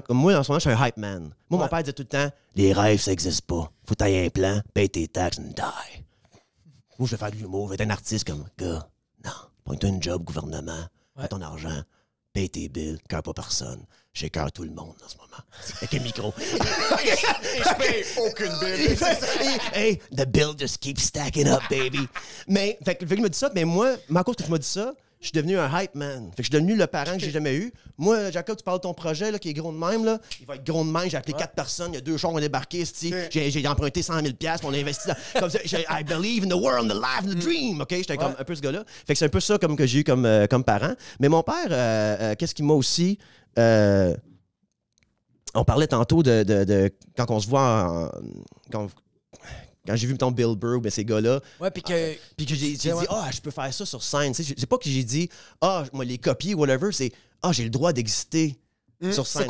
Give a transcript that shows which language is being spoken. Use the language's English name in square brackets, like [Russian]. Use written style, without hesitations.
[French] Comme moi, en ce moment, je suis un hype man. Moi, mon père disait tout le temps les rêves, ça n'existe pas. Faut tailler un plan, paye tes taxes, [English] and die. [French] Moi, je vais faire de l'humour, je vais être un artiste comme gars. Non, prends-toi une job, gouvernement, fais ton argent, paye tes billes, cœur pas personne. J'écœure tout le monde en ce moment. Avec un micro. Et je paye aucune bill. [English] Hey, the bill just keeps stacking up, baby. [French] Mais, fait que je me dis ça, mais moi, à cause que je me dis ça, je suis devenu un hype man. Fait que je suis devenu le parent que j'ai jamais eu. Moi, Jacob, tu parles de ton projet là, qui est gros de même. Là. Il va être gros de même. J'ai appelé 4 personnes. Il y a 2 chars qui ont débarqué. J'ai emprunté 100 000$. On a investi dans... Comme ça, [English] I believe in the world, in the life, in the dream. OK? [French] J'étais comme un peu ce gars-là. Fait que c'est un peu ça comme que j'ai eu comme parent. Mais mon père, qu'est-ce qu'il m'a aussi... on parlait tantôt de quand on se voit quand j'ai vu, mettons, Bill Burr, ben, ces gars-là. Ouais, puis que j'ai dit, je peux faire ça sur scène. C'est pas que j'ai dit, moi, les copier, whatever, c'est, j'ai le droit d'exister sur scène.